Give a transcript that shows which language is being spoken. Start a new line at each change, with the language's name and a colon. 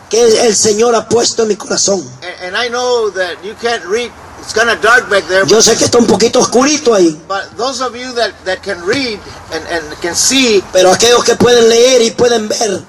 Spanish: Que el Señor ha puesto en mi corazón.
English: And I know that you can't read. It's kind of dark back there.
Spanish: Yo sé que está un poquito oscurito ahí.
English: But those of you that can read and can see.
Spanish: Pero aquellos que pueden leer y pueden ver.